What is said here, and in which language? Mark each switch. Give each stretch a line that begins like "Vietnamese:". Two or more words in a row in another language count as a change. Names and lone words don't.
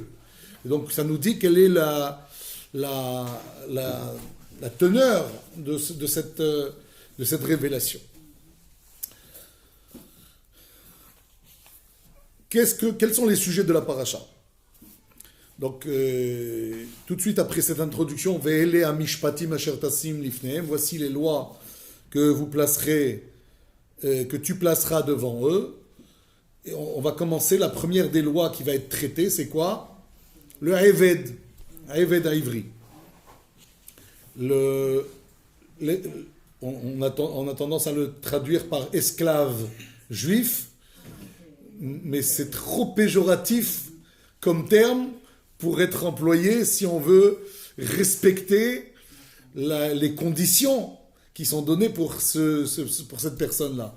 French: Et donc, ça nous dit quelle est la teneur de cette révélation. Quels sont les sujets de la paracha? Donc, tout de suite après cette introduction,
Hebrew: Ve'ele Hamishpatim asher tasim lifnehem,
French: voici les lois que vous placerez, que tu placeras devant eux. Et on va commencer. La première des lois qui va être traitée, c'est quoi?
Hebrew: Le Eved Haïvri.
French: On a tendance à le traduire par esclave juif, mais c'est trop péjoratif comme terme pour être employé si on veut respecter les conditions qui sont données pour cette personne-là.